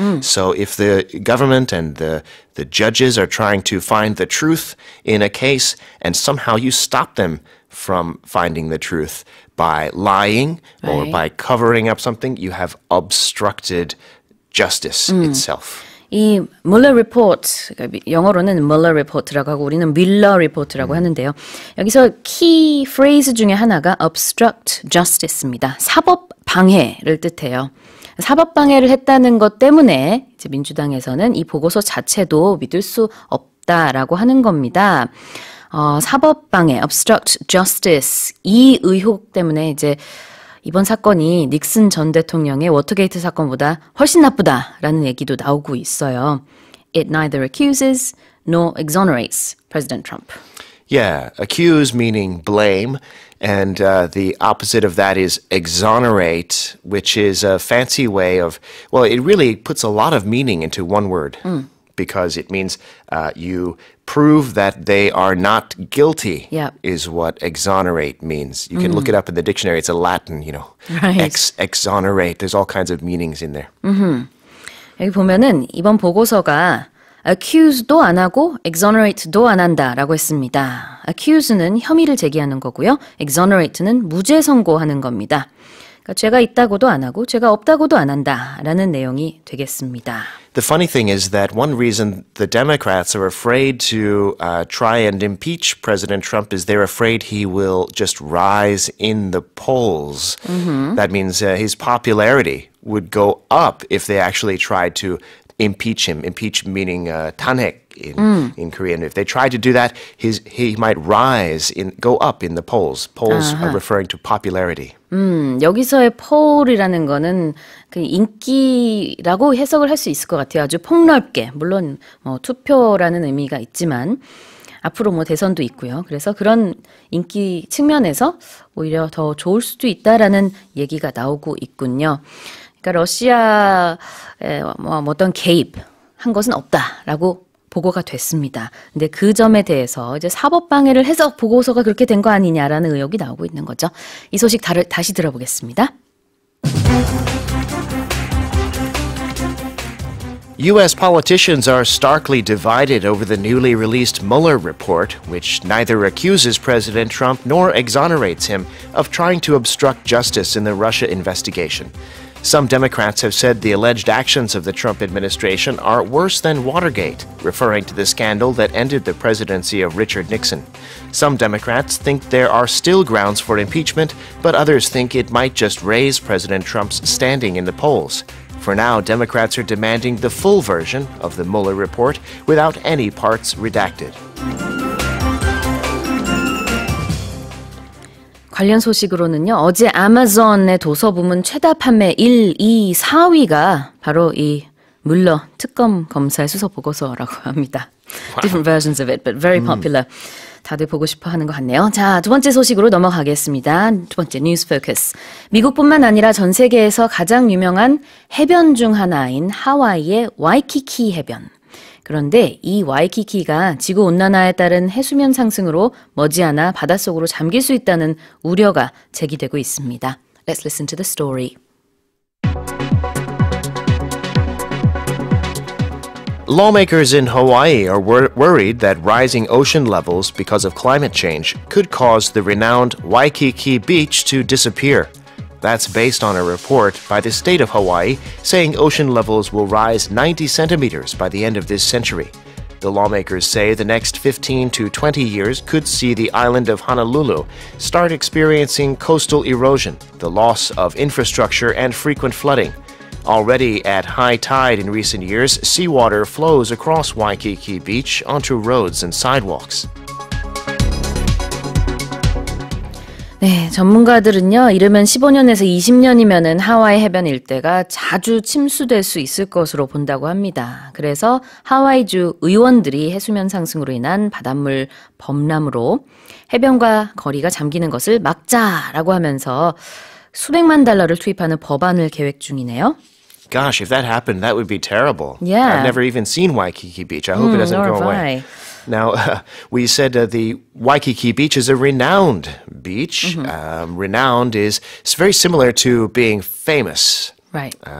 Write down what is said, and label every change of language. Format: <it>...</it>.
<en>So if the government and the judges are trying to find the truth in a case, and somehow you stop them from finding the truth by lying or by covering up something, you have obstructed justice itself.</en> <ko>이 Mueller report, 영어로는 Mueller report라고 하고 우리는 Mueller report라고 하는데요. 여기서 키 프레이즈 중에 하나가 obstruct justice입니다. 사법 방해를 뜻해요. 사법 방해를 했다는 것 때문에 이제 민주당에서는 이 보고서 자체도 믿을 수 없다라고 하는 겁니다. 사법방해, obstruct justice, 이 의혹 때문에 이제 이번 사건이 닉슨 전 대통령의 워터게이트 사건보다 훨씬 나쁘다라는 얘기도 나오고 있어요.</ko> <en>It neither accuses nor exonerates President Trump. Yeah, accuse meaning blame, and the opposite of that is exonerate, which is a fancy way of, well, it really puts a lot of meaning into one word. Because it means you prove that they are not guilty is what exonerate means. You can look it up in the dictionary. It's a Latin, exonerate. There's all kinds of meanings in there.</en> <ko>여기 보면은 이번 보고서가 accuse도 안 하고 exonerate도 안 한다라고 했습니다. accuse는 혐의를 제기하는 거고요. exonerate는 무죄 선고하는 겁니다. 그러니까 죄가 있다고도 안 하고 죄가 없다고도 안 한다라는 내용이 되겠습니다.</ko> <en>The funny thing is that one reason the Democrats are afraid to try and impeach President Trump is they're afraid he will just rise in the polls. That means his popularity would go up if they actually tried to impeach him. Impeach meaning 탄핵 in Korean. If they tried to do that, he might go up in the polls. Polls are referring to popularity.</en> <ko>여기서의 폴이라는 거는 그 인기라고 해석을 할 수 있을 것 같아요. 아주 폭넓게. 물론 투표라는 의미가 있지만 앞으로 대선도 있고요. 그래서 그런 인기 측면에서 오히려 더 좋을 수도 있다라는 얘기가 나오고 있군요. 그러니까 러시아에 어떤 개입한 것은 없다라고 보고가 됐습니다. 근데 그 점에 대해서 이제 사법 방해를 해서 보고서가 그렇게 된 거 아니냐라는 의혹이 나오고 있는 거죠. 이 소식 다시 들어보겠습니다. U.S. politicians are starkly divided over the newly released Mueller report, which neither accuses President Trump nor exonerates him of trying to obstruct justice in the Russia investigation. Some Democrats have said the alleged actions of the Trump administration are worse than Watergate, referring to the scandal that ended the presidency of Richard Nixon. Some Democrats think there are still grounds for impeachment, but others think it might just raise President Trump's standing in the polls. For now, Democrats are demanding the full version of the Mueller report without any parts redacted. 관련 소식으로는요. 어제 아마존의 도서 부문 최다 판매 1, 2, 4위가 바로 이 물러 특검 검사의 수사 보고서라고 합니다.</ko> <en>Different versions of it, but very popular.</en> <ko>다들 보고 싶어 하는 것 같네요. 자, 두 번째 소식으로 넘어가겠습니다. 두 번째 뉴스 포커스. 미국뿐만 아니라 전 세계에서 가장 유명한 해변 중 하나인 하와이의 와이키키 해변. 그런데 이 와이키키가 지구온난화에 따른 해수면 상승으로 머지않아 바닷속으로 잠길 수 있다는 우려가 제기되고 있습니다.</ko> <en>Let's listen to the story. Lawmakers in Hawaii are worried that rising ocean levels because of climate change could cause the renowned Waikiki Beach to disappear. That's based on a report by the state of Hawaii saying ocean levels will rise 90 centimeters by the end of this century. The lawmakers say the next 15 to 20 years could see the island of Honolulu start experiencing coastal erosion, the loss of infrastructure, and frequent flooding. Already at high tide in recent years, seawater flows across Waikiki Beach onto roads and sidewalks.</en> <ko>네, 전문가들은요, 이르면 15년에서 20년이면은 하와이 해변 일대가 자주 침수될 수 있을 것으로 본다고 합니다. 그래서 하와이주 의원들이 해수면 상승으로 인한 바닷물 범람으로 해변과 거리가 잠기는 것을 막자라고 하면서 수백만 달러를 투입하는 법안을 계획 중이네요.</ko> <en>Gosh, if that happened, that would be terrible. Yeah. I've never even seen Waikiki Beach. I hope it doesn't nor go have away. I. Now, we said the Waikiki Beach is a renowned beach. Renowned is it's very similar to being famous. Right.</en>